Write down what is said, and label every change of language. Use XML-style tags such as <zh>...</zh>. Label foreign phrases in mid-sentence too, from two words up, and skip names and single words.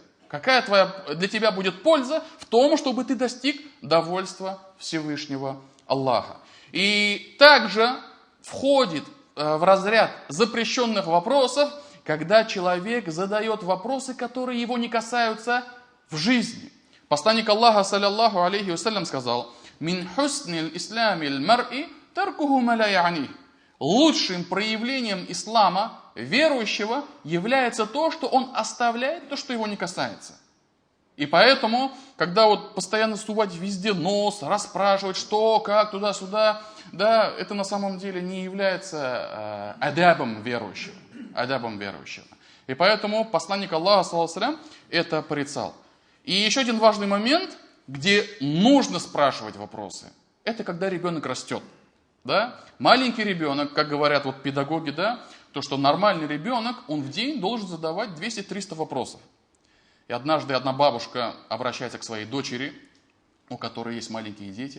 <ru>Какая для тебя будет польза в том, чтобы ты достиг довольства Всевышнего Аллаха? И также входит в разряд запрещенных вопросов, когда человек задает вопросы, которые его не касаются в жизни. Посланник Аллаха,</ru> <ar>صلى الله عليه وسلم,</ar> <ru>сказал,</ru> <ar>«من حسن إسلام المرء تركه ما لا يعنيه».</ar> <ru>Лучшим проявлением ислама верующего является то, что он оставляет то, что его не касается. И поэтому, когда вот постоянно сувать везде нос, расспрашивать, что, как, туда-сюда, да, это на самом деле не является адабом верующего. Адабом верующего. И поэтому посланник Аллаха,</ru> <ar>صلى الله عليه وسلم,</ar> <ru>это порицал. И еще один важный момент, где нужно спрашивать вопросы, это когда ребенок растет. Да? Маленький ребенок, как говорят вот педагоги, да, то, что нормальный ребенок, он в день должен задавать 200-300 вопросов. И однажды одна бабушка обращается к своей дочери, у которой есть маленькие дети.</ru>